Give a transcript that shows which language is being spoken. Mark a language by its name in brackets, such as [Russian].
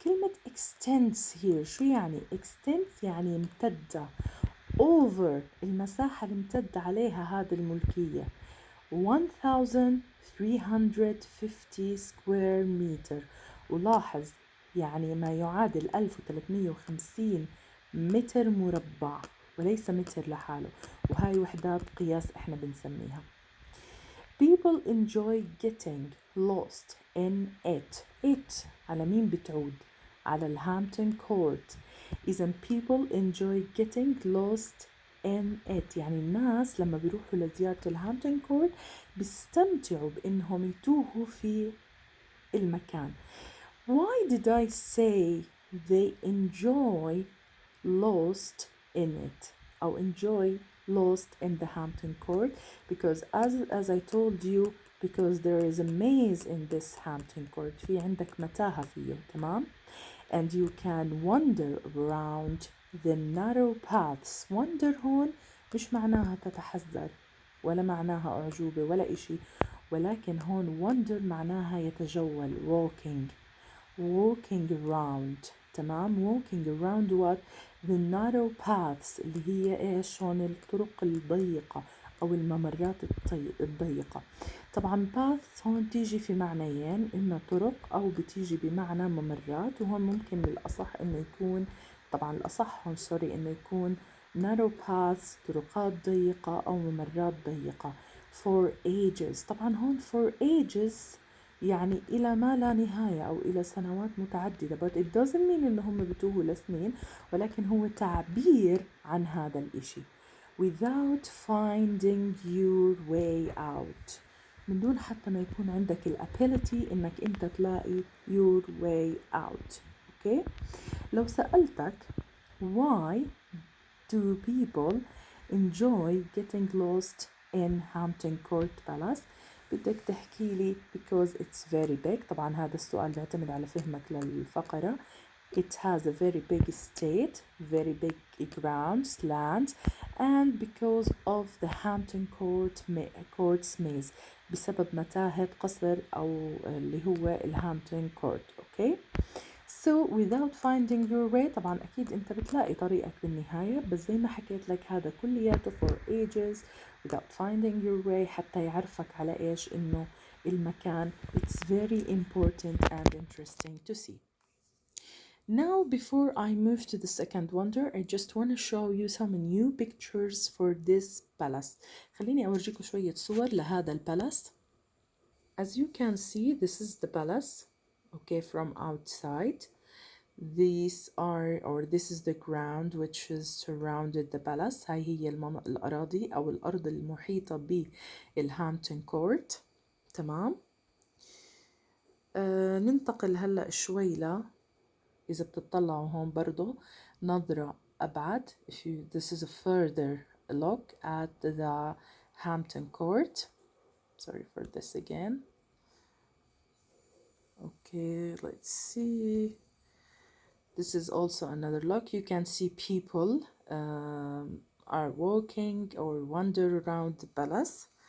[Arabic] كلمة [English] extends here [Arabic] شو يعني؟ extends يعني امتدة over المساحة اللي امتد عليها هذه الملكية 1350 [English] square meter. [Arabic] ولاحظ يعني ما يعادل 1350 متر مربع وليس متر لحاله، وهاي وحدات قياس احنا بنسميها. [English] People enjoy getting lost in it. [Arabic] It على مين بتعود؟ على الهامبتون كورت. إذا [English] people enjoy getting lost in it [Arabic] يعني الناس لما بيروحوا لزيارة الهامبتون كورت بيستمتعوا بإنهم يتوهوا في المكان. [English] Why did I say they enjoy lost in it أو enjoy lost in the Hampton Court? Because as I told you, because there is a maze in this Hampton Court. [Arabic] في عندك متاهة فيه، تمام؟ [English] And you can wander around the narrow paths. [Arabic] Wander هون مش معناها تتحذر ولا معناها أعجوبة ولا إشي، ولكن هون wander معناها يتجول [English] walking around. تمام؟ walking around what? the narrow paths [Arabic] اللي هي إيش هون؟ الطرق الضيقة أو الممرات الضيقة. طبعا paths هون تيجي في معنيين، إما طرق أو بتيجي بمعنى ممرات، وهون ممكن الأصح إنه يكون، طبعا الأصح هون سوري إنه يكون [English] narrow paths [Arabic] طرقات ضيقة أو ممرات ضيقة. [English] for ages. [Arabic] طبعا هون [English] for ages [Arabic] يعني إلى ما لا نهاية أو إلى سنوات متعددة. [English] but it doesn't mean [Arabic] إن هم بتوهوا لسنين، ولكن هو تعبير عن هذا الإشي. [English] without finding your way out. [Arabic] من دون حتى ما يكون عندك الability إنك أنت تلاقي [English] your way out. okay. [Arabic] لو سألتك [English] why do people enjoy getting lost in Hampton Court Palace؟ [Arabic] بدك تحكي لي [English] because it's very big. [Arabic] طبعا هذا السؤال بيعتمد على فهمك للفقرة. [English] It has a very big estate, very big grounds, land, and because of the Hampton Court's maze. [Arabic] بسبب متاهة قصر أو اللي هو الهامبتون كورت. okay. [English] So without finding your way، [Arabic] طبعا أكيد أنت بتلاقي طريقك بالنهاية، بس زي ما حكيت لك هذا كلياته [English] for ages without finding your way [Arabic] حتى يعرفك على إيش إنه المكان [English] it's very important and interesting to see. Now before I move to the second wonder, I just want to show you some new pictures for this palace. [Arabic] خليني أورجيكم شوية صور لهذا البالاس. [English] As you can see, this is the palace, okay, from outside. These are, or this is the ground which is surrounded the palace. [Arabic] هاي هي الأراضي أو الأرض المحيطة بالهامبتون كورت. تمام. ننتقل هلأ شوي إذا بتطلعوا هون برضو نظرة أبعد. [English] This is a further look at the Hampton Court. Sorry for this again. Okay, let's see. This is also another look. You can see people are walking or wander around the palace.